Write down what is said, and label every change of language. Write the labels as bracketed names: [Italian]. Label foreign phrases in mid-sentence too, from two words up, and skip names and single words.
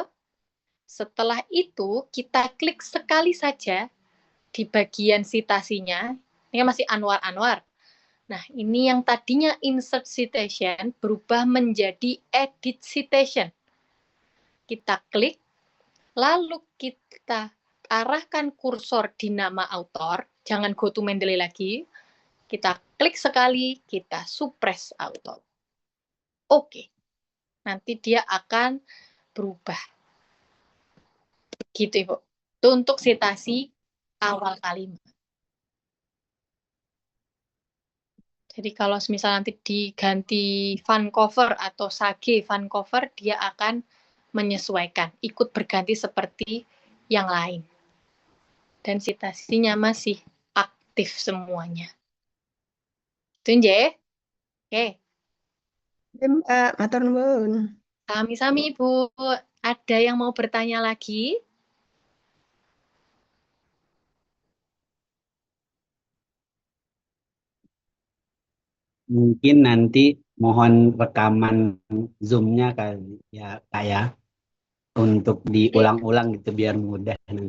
[Indonesian] Setelah itu kita klik sekali saja di bagian citasinya. Ini masih Anwar-Anwar. Nah, ini yang tadinya [English] insert citation [Indonesian] berubah menjadi [English] edit citation. [Indonesian] Kita klik, lalu kita arahkan kursor di nama autor, jangan [English] go to Mendeley [Indonesian] lagi, kita klik sekali, kita [English] suppress author. [Indonesian] Oke, nanti dia akan berubah. Gitu, Ibu. Itu untuk sitasi awal kalimat. Jadi kalau misal nanti diganti Vancouver atau Sage Vancouver, dia akan menyesuaikan, ikut berganti seperti yang lain. Dan sitasinya masih aktif semuanya. Itu nje. Oke. Mbak, [Javanese] matur nuwun. Sami-sami, Ibu. [Indonesian] Ada yang mau bertanya lagi? Mungkin nanti mohon rekaman Zoom-nya kali ya, Kak ya, untuk diulang-ulang gitu biar mudah nanti.